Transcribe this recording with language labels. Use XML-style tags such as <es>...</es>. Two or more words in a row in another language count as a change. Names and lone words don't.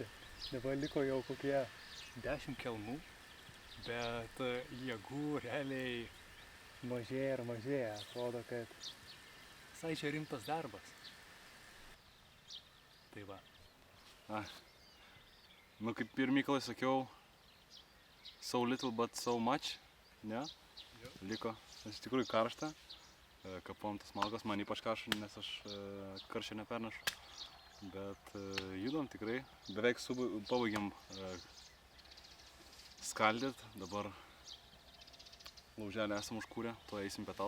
<lt>Dabar liko jau kokie 10 kelmų, bet jėgų realiai mažėja ir mažėja. Atrodo, kad visai čia rimtas darbas. Tai va. Nu kaip ir Mykolai sakiau,</lt> <en>so little but so much,</en> <lt>ne? Liko, nes iš tikrųjų karšta. Kapom tas malkas, man ypač karšta, nes aš karščio nepernešu. Bet judam tikrai, beveik pabaigiam skaldyt, dabar lauželį esam užkūrę, tuo eisim pietaut.</lt>